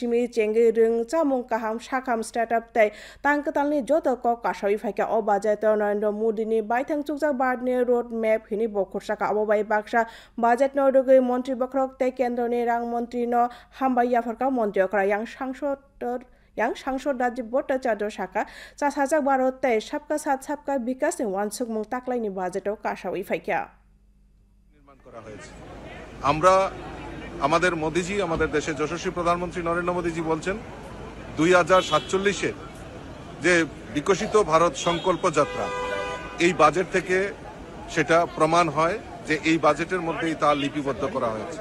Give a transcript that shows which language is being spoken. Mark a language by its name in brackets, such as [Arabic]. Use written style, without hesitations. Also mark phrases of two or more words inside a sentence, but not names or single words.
[Kok Borok] simi chenge rung chamung kaham sakam startup tai tangkatalni joto kok kasai phaika o budget Narendra Modi ni baithang chukjak badni road map hini bo khosaka abo bai baksa budget no rogoi monti bakrok tai kendro ni rang monti no hambai yafarka monti okra yang sangsod Rajiv Bhattacharya Saka chasajak Bharat tai [Hindi] सबका साथ सबका विकास [Kok Borok] ni wansukmung taklai ni budget o kasawai phaika [Bangla] নির্মাণ করা হয়েছে। আমরা আমাদের মোদিজি আমাদের দেশের যশস্বী প্রধানমন্ত্রী নরেন্দ্র মোদিজি বলছেন 2047 যে বিকশিত ভারত সংকল্প যাত্রা এই বাজেট থেকে সেটা প্রমাণ হয় যে এই বাজেটের মধ্যেই তা লিপিবদ্ধ করা হয়েছে।